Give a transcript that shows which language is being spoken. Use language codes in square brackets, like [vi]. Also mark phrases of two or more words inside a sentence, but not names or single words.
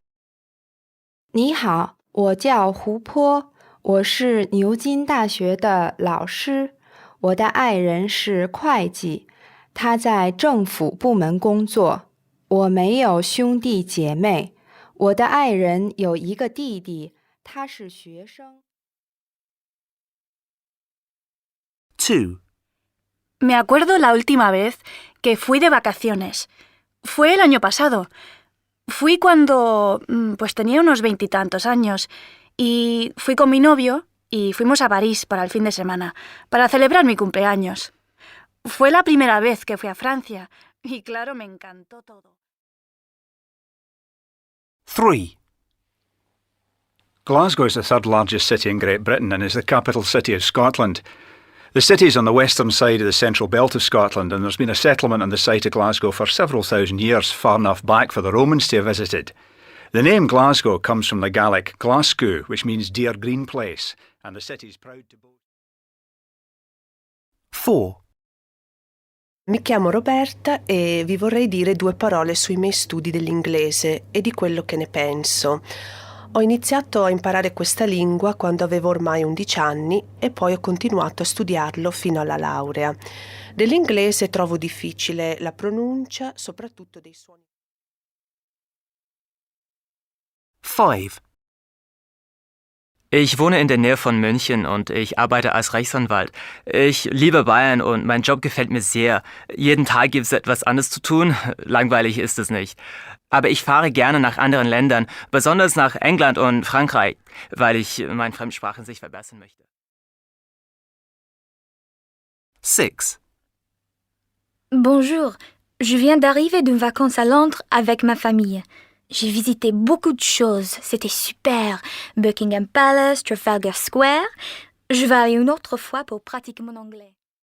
[zh] 你好，我叫胡坡，我是牛津大学的老师。我的爱人是会计，他在政府部门工作。我没有兄弟姐妹，我的爱人有一个弟弟，他是学生。 2. [es] Me acuerdo la última vez que fui de vacaciones. Fue el año pasado. Fui cuando pues tenía unos 20 y tantos años y fui con mi novio y fuimos a París para el fin de semana, para celebrar mi cumpleaños. Fue la primera vez que fui a Francia y claro, me encantó todo. 3. [en] Glasgow is the third largest city in Great Britain and is the capital city of Scotland. The city is on the western side of the central belt of Scotland, and there's been a settlement on the site of Glasgow for several thousand years, far enough back for the Romans to have visited. The name Glasgow comes from the Gaelic Glasgow, which means dear green place, and the city is proud to boast. 4. [it] Mi chiamo Roberta e vi vorrei dire due parole sui miei studi dell'inglese e di quello che ne penso. Ho iniziato a imparare questa lingua quando avevo ormai 11 anni e poi ho continuato a studiarlo fino alla laurea. Dell'inglese trovo difficile la pronuncia, soprattutto dei suoni. 5. [de] Ich wohne in der Nähe von München und ich arbeite als Rechtsanwalt. Ich liebe Bayern und mein Job gefällt mir sehr. Jeden Tag gibt es etwas anderes zu tun. Langweilig ist es nicht. Aber ich fahre gerne nach anderen Ländern, besonders nach England und Frankreich, weil ich meine Fremdsprachen sich verbessern möchte. 6. [fr] Bonjour, je viens d'arriver d'une vacances à Londres avec ma famille. J'ai visité beaucoup de choses, c'était super. Buckingham Palace, Trafalgar Square. Je vais aller une autre fois pour pratiquer mon anglais.